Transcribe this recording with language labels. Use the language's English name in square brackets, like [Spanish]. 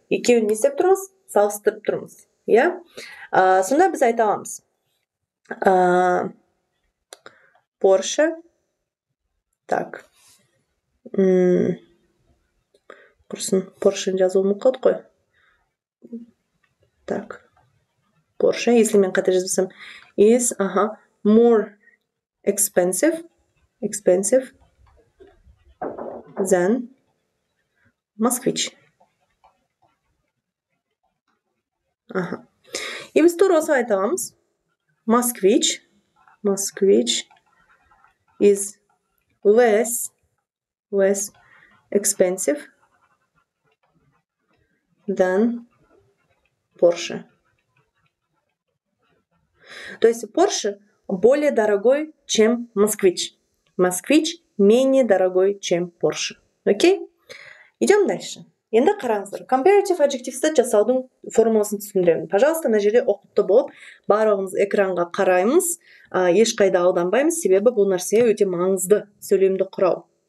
[Kazakh] Екеуін не істеп тұрмыз? Салыстырып тұрмыз. Иә? Сонда біз айта аламыз. Porsche. Так. Құрсын, Porsche жазуы мұқыт қой. Так. Porsche, если мен қате жазбасам, [English] is, more expensive than Moskvich. [Kazakh] И біз тура осы айта аламыз. [English] Moskvich is less expensive than Porsche. [Russian] То есть Porsche более дорогой, чем Moskvich. Moskvich менее дорогой, чем Porsche. Окей? Идем дальше. [Kazakh] Енді қараңыздар. Comparative adjectives'ті жасаудың формуласын түсіндіремін. [Russian] Пожалуйста, [Kazakh] мына жерде оқыпты болып, барлығымыз экранға қараймыз, ешқайда алданбаймыз, себебі бұл нәрсе өте маңызды сөйлемді құрау.